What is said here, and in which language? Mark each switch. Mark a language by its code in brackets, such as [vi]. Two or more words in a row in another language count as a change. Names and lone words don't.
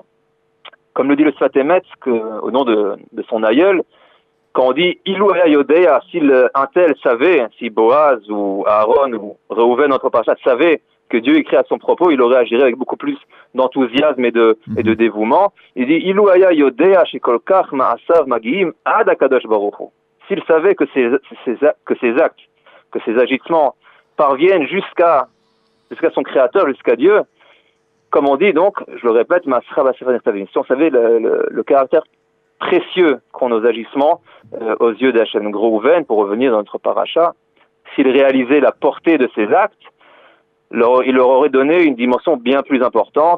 [fr] Comme le dit le Sfat Emet, au nom de son aïeul, quand on dit [he] אילו היה יודע, [fr] si un tel savait, si Boaz ou Aaron ou Reuven, notre parachat, savait que Dieu écrit à son propos, il aurait agi avec beaucoup plus d'enthousiasme et de dévouement. Il dit [he] אילו היה יודע שכל כך מעשיו מגיעים עד הקדוש ברוך הוא. [fr] S'il savait que ces actes, que ces agissements parviennent jusqu'à son Créateur, jusqu'à Dieu, comme on dit donc, je le répète, si on savait le caractère précieux qu'ont nos agissements aux yeux d'Hachem Grouven, pour revenir dans notre paracha, s'il réalisait la portée de ces actes, il leur aurait donné une dimension bien plus importante.